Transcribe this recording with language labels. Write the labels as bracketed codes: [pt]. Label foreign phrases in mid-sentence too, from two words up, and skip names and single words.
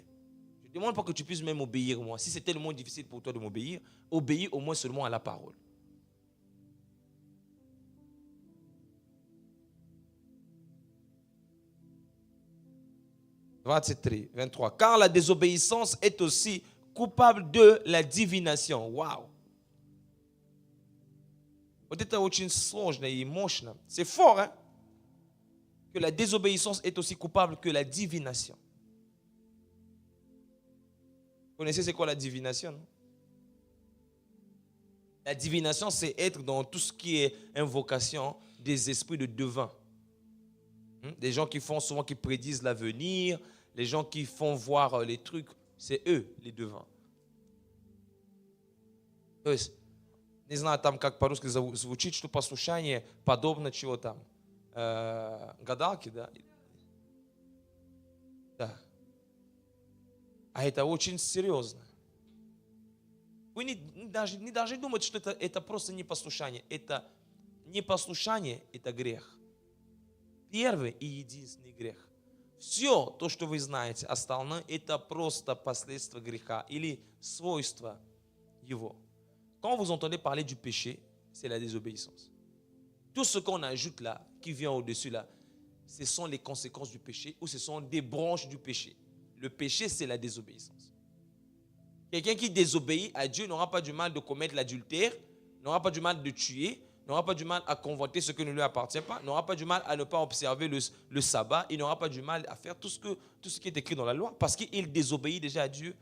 [fr] Je ne demande pas que tu puisses même obéir moi. Si c'est tellement difficile pour toi de m'obéir, obéis au moins seulement à la parole. « 23. Car la désobéissance est aussi coupable de la divination. » Waouh! [ru] Вот это очень сложно и мощно. [fr] C'est fort, hein? Que la désobéissance est aussi coupable que la divination. Vous connaissez c'est quoi la divination? Non? La divination, c'est être dans tout ce qui est invocation des esprits de devins. Des gens qui font souvent, qui prédisent l'avenir, les gens qui font voir les trucs, c'est eux les devins. [ru] То есть, не знаю там как по-русски звучит, что послушание подобно чего там, гадалки, да? Да. А это очень серьезно. Вы не должны думать, что это просто непослушание. Это непослушание – это грех. Первый и единственный грех. Все то, что вы знаете, остальное – это просто последствия греха или свойства его. [fr] Quand vous entendez parler du péché, c'est la désobéissance. Tout ce qu'on ajoute là, qui vient au-dessus là, ce sont les conséquences du péché ou ce sont des branches du péché. Le péché, c'est la désobéissance. Quelqu'un qui désobéit à Dieu n'aura pas du mal de commettre l'adultère, n'aura pas du mal de tuer, n'aura pas du mal à convoiter ce qui ne lui appartient pas, n'aura pas du mal à ne pas observer le sabbat, il n'aura pas du mal à faire tout ce qui est écrit dans la loi, parce qu'il désobéit déjà à Dieu.